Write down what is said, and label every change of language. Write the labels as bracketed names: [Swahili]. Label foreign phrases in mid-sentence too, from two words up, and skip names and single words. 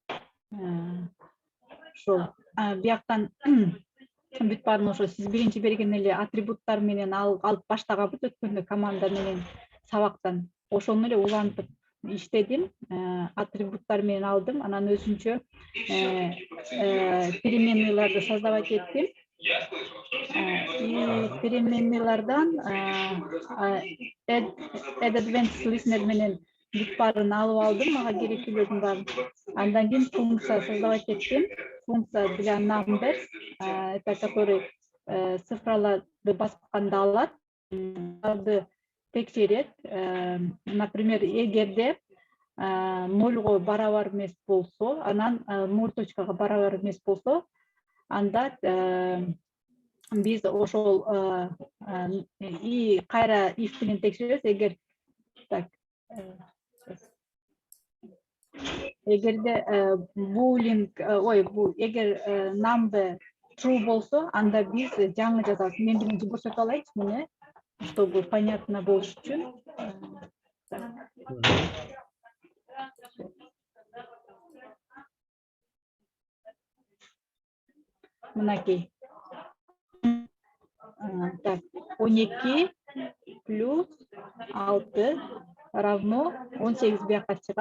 [Kyrgyz] Ошол бияктан бүт баарын ошо сиз биринчи берген эле атрибуттар менен алып баштаганбыз өткөндө команда менен сабактан. Ошону эле улантып иштедим, атрибуттар менен алдым, анан өзүнчө переменныйларды создавать еттим. И переменныйлардан [English] add advanced listener [Kyrgyz] менен бүт баарын алып алдым, мага керектүүлөрдүн баарын. Андан кийин функция создавать еттим. [Russian] Функция для numbers, это который [Kyrgyz] цифраларды басканда алат, аларды текшерет. Например, эгерде 0 барабар эмес болсо, анан 0 точкага барабар эмес болсо, анда биз ошол и кайра if менен текшеребиз. Эгер так эгерде boolean эгер number true болсо, анда биз жаңы жазабыз. Мен биринчи көрсөтүп алайынчы муну, [Russian] чтобы понятно [Kyrgyz] болуш үчүн. Мынакей. Так, 12 [Russian] плюс 6 равно [Kyrgyz] 18 бияка чыгат.